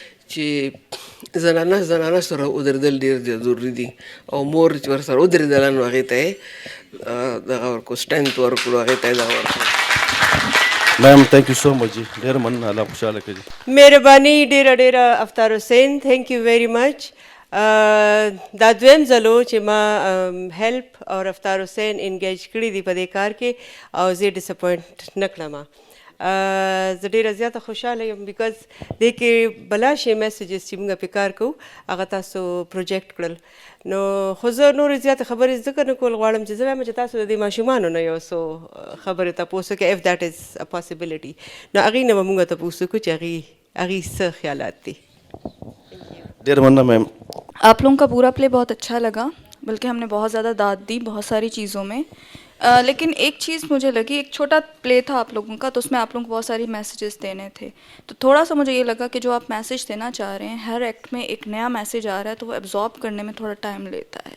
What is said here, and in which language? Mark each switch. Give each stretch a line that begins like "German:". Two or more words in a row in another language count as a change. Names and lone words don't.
Pashto: چې زنانه سره ودرېدل ډېر ضروري دي او مور چې ورسره ودرېدله نو هغې ته یې دغه ورکړو سټرینث ورکړو هغې ته یې دغه ورکړو.
English: ma'am thank you so much
Pashto: جی ډېر مننه الله خوشحاله کړي. مهرباني ډېره افطار حسین
English: thank you very much.
Pashto: دا دویم ځل و چې ما هیلپ او افطار حسین انګیج کړي دي په دې کار کې او زه ډسپوینټ نه کړم. زه ډېره زیاته خوشحاله یم بیکاز دې کې بلا شی میسیجز چې موږ پې کار کوو هغه تاسو پروجیکټ کړل نو خو زه نورې زیاتې خبرې ځکه نه کول غواړم چې زه وایم چې تاسو د دې ماشومانو نه یو څو خبرې تپوس وکړئ
English: if that is a possibility
Pashto: نو هغې نه به موږ تپوس وکړو چې هغې څه خیالات دي. ډېر مننه میم.
Urdu: آپ لوگوں کا پورا پلے بہت اچھا لگا بلکہ ہم نے بہت زیادہ داد دی بہت ساری چیزوں میں لیکن ایک چیز مجھے لگی ایک چھوٹا پلے تھا آپ لوگوں کا تو اس میں آپ لوگوں کو بہت ساری میسیجز دینے تھے تو تھوڑا سا مجھے یہ لگا کہ جو آپ میسیج دینا چاہ رہے ہیں ہر ایکٹ میں ایک نیا میسیج آ رہا ہے تو وہ ایبزارب کرنے میں تھوڑا ٹائم لیتا ہے.